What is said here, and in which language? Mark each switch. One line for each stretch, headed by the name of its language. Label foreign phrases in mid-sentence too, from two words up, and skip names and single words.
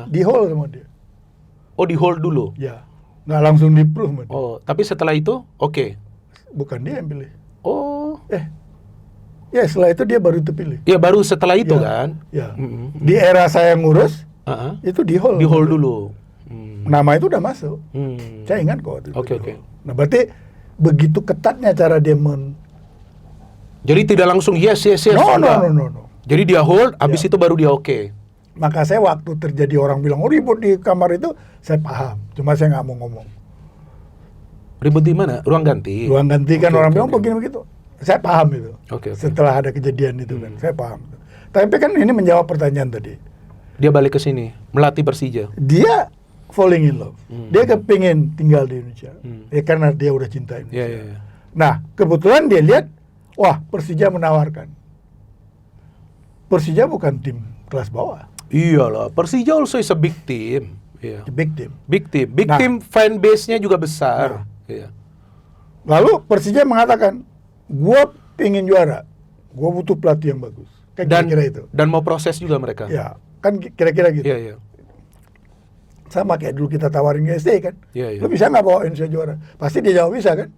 Indonesian: di hold sama dia. Oh, di hold dulu. Ya, nggak langsung di approve sama dia. Oh, tapi setelah itu oke. Bukan dia yang pilih. Oh, Ya, setelah itu dia baru terpilih. ya baru setelah itu Ya. kan. Ya, Mm-mm. di era saya ngurus itu di hold. Di hold dulu. Nama itu udah masuk. Saya ingat kok. waktu itu Oke, di oke. hold. Nah, berarti begitu ketatnya cara dia Jadi tidak langsung yes. No. enggak. Jadi dia hold, habis itu baru dia oke. Maka saya waktu terjadi orang bilang, oh ribut di kamar itu, saya paham. Cuma saya nggak mau ngomong. Ribut di mana? Ruang ganti. Ruang ganti kan Oke, orang oke, bilang oke. begini begitu. Saya paham itu. Oke. Setelah ada kejadian itu kan, saya paham. Tapi kan ini menjawab pertanyaan tadi. Dia balik ke sini, melatih Persija. Dia
English: falling in love.
Indonesian: Dia kepingin tinggal di Indonesia. Ya karena dia udah cinta Indonesia. Iya. Nah, kebetulan dia lihat, wah Persija menawarkan. Persija bukan tim kelas bawah. Iyalah,
English: Persija also is a big team.
Indonesian: Iya.
English: The big team. Big
Indonesian: Nah.
English: team fan base-nya
Indonesian: juga besar. Nah. Iya. Lalu Persija mengatakan, gua ingin juara. Gua butuh pelatih yang bagus. Kan Dan kira-kira itu. dan mau proses juga mereka. Ya, kan kira-kira gitu. Iya. Sama kayak dulu kita tawarin ke SD kan. Iya. Lu bisa nggak bawa Indonesia juara? Pasti dia jawab bisa kan?